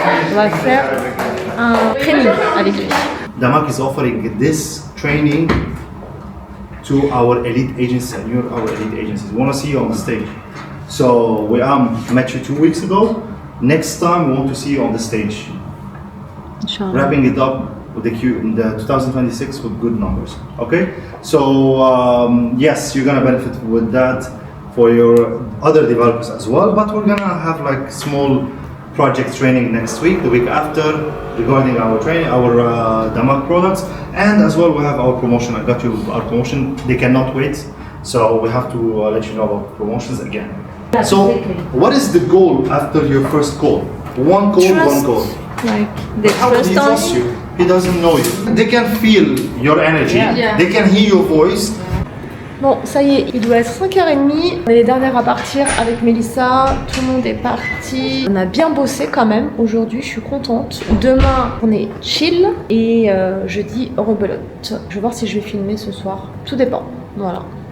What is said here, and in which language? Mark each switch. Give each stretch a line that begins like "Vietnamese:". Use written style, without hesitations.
French: On va faire un training avec lui.
English: Damak is offering this training to our elite agents and you're our elite agencies. We want to see you on the stage. So we met you 2 weeks ago. Next time we want to see you on the stage. Wrapping it up with the 2026 with good numbers. Okay, so yes, you're gonna benefit with that for your other developers as well. But we're gonna have like small project training next week, the week after, regarding our training, our Damak products, and as well we have our promotion. I got you our promotion. They cannot wait, so we have to let you know about promotions again. So, what is the goal after your first call? One call, one call. Like the How does he trust you? He doesn't know you. They can feel your energy. Yeah. They can hear your voice.
French: Bon, ça y est, il doit être 5h30. On est les dernières à partir avec Mélissa. Tout le monde est parti. On a bien bossé quand même aujourd'hui, je suis contente. Demain, on est chill. Et jeudi, rebelote. Je vais voir si je vais filmer ce soir. Tout dépend. Voilà.